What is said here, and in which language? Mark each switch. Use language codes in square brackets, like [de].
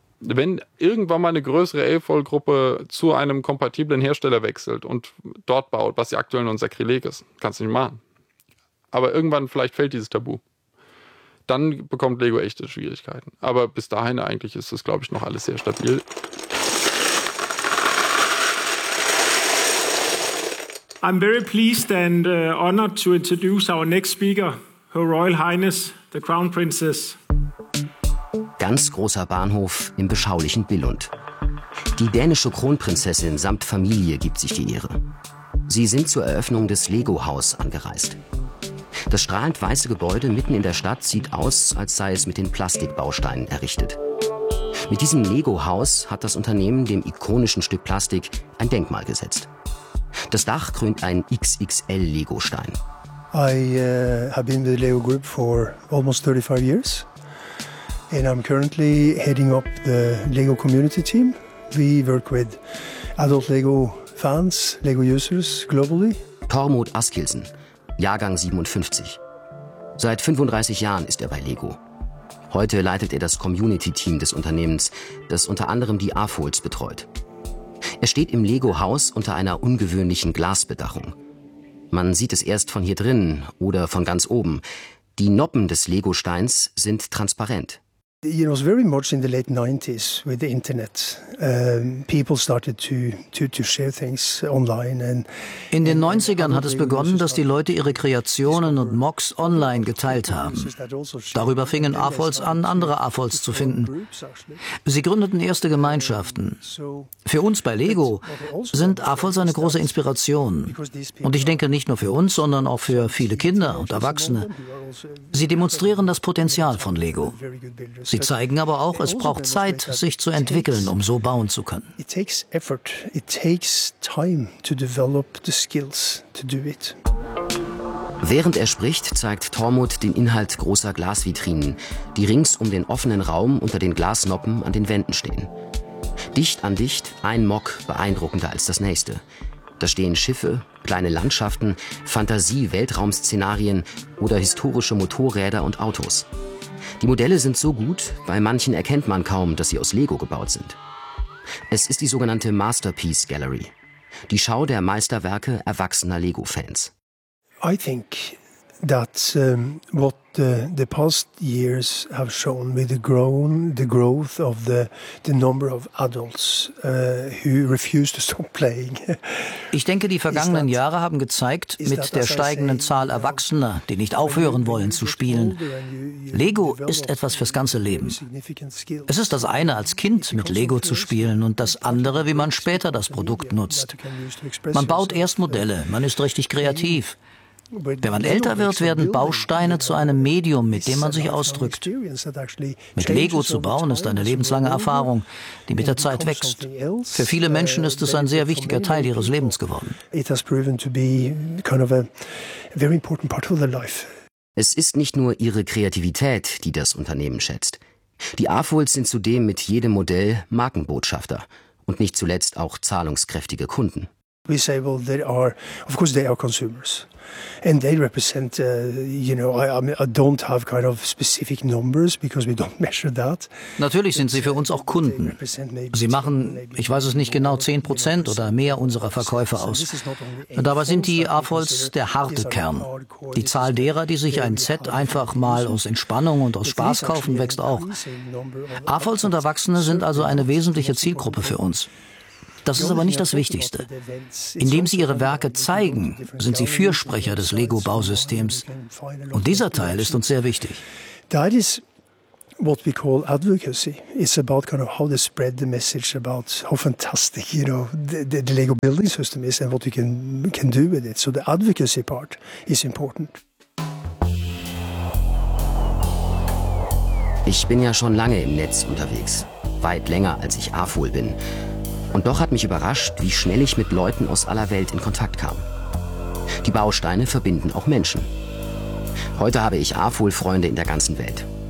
[de] Wenn irgendwann mal eine größere AFOL-Gruppe zu einem kompatiblen Hersteller wechselt und dort baut, was ja aktuell nur ein Sakrileg ist, kannst du nicht machen. Aber irgendwann vielleicht fällt dieses Tabu. Dann bekommt Lego echte Schwierigkeiten. Aber bis dahin eigentlich ist es, glaube ich, noch alles sehr stabil. [en] I'm very pleased and honored to introduce our next speaker, Her Royal Highness, the Crown Princess. [de] Ganz großer Bahnhof im beschaulichen Billund. Die dänische Kronprinzessin samt Familie gibt sich die Ehre. Sie sind zur Eröffnung des Lego-Haus angereist. Das strahlend weiße Gebäude mitten in der Stadt sieht aus, als sei es mit den Plastikbausteinen errichtet. Mit diesem Lego-Haus hat das Unternehmen dem ikonischen Stück Plastik ein Denkmal gesetzt. Das Dach krönt einen XXL-Lego-Stein. [en] I have been with Lego Group for almost 35 years. And I'm currently heading up the Lego Community Team. We work with adult Lego fans, Lego users globally. [de] Tormod Askilsen, Jahrgang 57. Seit 35 Jahren ist er bei Lego. Heute leitet er das Community Team des Unternehmens, das unter anderem die AFOLs betreut. Er steht im Lego Haus unter einer ungewöhnlichen Glasbedachung. Man sieht es erst von hier drinnen oder von ganz oben. Die Noppen des Lego Steins sind transparent. [en] You know, it's very much in the late 90s with the internet. People started to share things online. [de] In den 90ern hat es begonnen, dass die Leute ihre Kreationen und Mocks online geteilt haben. Darüber fingen AFOLs an, andere AFOLs zu finden. Sie gründeten erste Gemeinschaften. Für uns bei Lego sind AFOLs eine große Inspiration. Und ich denke nicht nur für uns, sondern auch für viele Kinder und Erwachsene. Sie demonstrieren das Potenzial von Lego. Sie zeigen aber auch, es braucht Zeit, sich zu entwickeln, um so bauen zu können. [en] It takes effort. It takes time to develop the skills to do it. [de] Während er spricht, zeigt Tormod den Inhalt großer Glasvitrinen, die rings um den offenen Raum unter den Glasnoppen an den Wänden stehen. Dicht an dicht, ein Mock beeindruckender als das nächste. Da stehen Schiffe, kleine Landschaften, Fantasie-Weltraumszenarien oder historische Motorräder und Autos. Die Modelle sind so gut, bei manchen erkennt man kaum, dass sie aus Lego gebaut sind. Es ist die sogenannte Masterpiece Gallery, die Schau der Meisterwerke erwachsener Lego-Fans. [en] I think that what the past years have shown with the growth of the number of adults who refuse to stop playing. [de] Ich denke, die vergangenen Jahre haben gezeigt, mit der steigenden Zahl Erwachsener, die nicht aufhören wollen zu spielen. Lego ist etwas fürs ganze Leben. Es ist das eine, als Kind mit Lego zu spielen und das andere, wie man später das Produkt nutzt. Man baut erst Modelle, man ist richtig kreativ. Wenn man älter wird, werden Bausteine zu einem Medium, mit dem man sich ausdrückt. Mit Lego zu bauen, ist eine lebenslange Erfahrung, die mit der Zeit wächst. Für viele Menschen ist es ein sehr wichtiger Teil ihres Lebens geworden. [en] It has proven to be kind of a very important part of their life. [de] Es ist nicht nur ihre Kreativität, die das Unternehmen schätzt. Die AFOLs sind zudem mit jedem Modell Markenbotschafter und nicht zuletzt auch zahlungskräftige Kunden. [en] We say, well, they are, of course, they are consumers. And they represent, you know, I don't have kind of specific numbers because we don't measure that. [de] Natürlich sind sie für uns auch Kunden. Sie machen, ich weiß es nicht genau, 10% oder mehr unserer Verkäufe aus. Und dabei sind die AFOLs der harte Kern. Die Zahl derer, die sich ein Set einfach mal aus Entspannung und aus Spaß kaufen, wächst auch. AFOLs und Erwachsene sind also eine wesentliche Zielgruppe für uns. Das ist aber nicht das Wichtigste. Indem sie ihre Werke zeigen, sind sie Fürsprecher des Lego-Bausystems. Und dieser Teil ist uns sehr wichtig. [en] That is what we call advocacy. It's about kind of how to spread the message about how fantastic, you know, the Lego building system is and what you can do with it. So the advocacy part is important. [de] Ich bin ja schon lange im Netz unterwegs. Weit länger, als ich AFOL bin. Und doch hat mich überrascht, wie schnell ich mit Leuten aus aller Welt in Kontakt kam. Die Bausteine verbinden auch Menschen. Heute habe ich AFOL-Freunde in der ganzen Welt.